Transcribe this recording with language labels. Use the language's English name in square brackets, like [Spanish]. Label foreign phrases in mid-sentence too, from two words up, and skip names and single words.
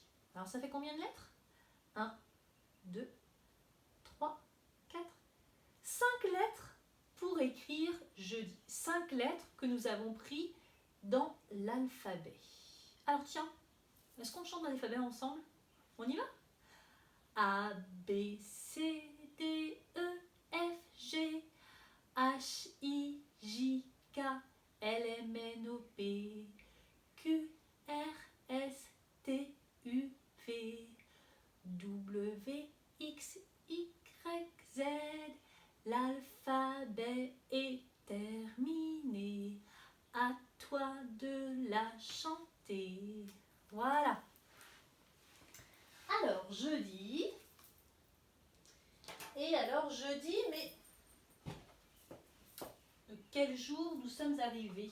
[French] Alors, ça fait combien de lettres? 1, 2, 3, 4, 5 lettres pour écrire jeudi. 5 lettres que nous avons pris dans l'alphabet. Alors tiens, est-ce qu'on chante l'alphabet ensemble? On y va? A, B, C, D, E, F, G, H, I, J, K, L, M, N, O, P, Q, R, S, T, U, V, W, X, Y, Z. L'alphabet est terminé. À toi de la chanter. Voilà. Alors, jeudi. Et alors, jeudi, mais de quel jour nous sommes arrivés?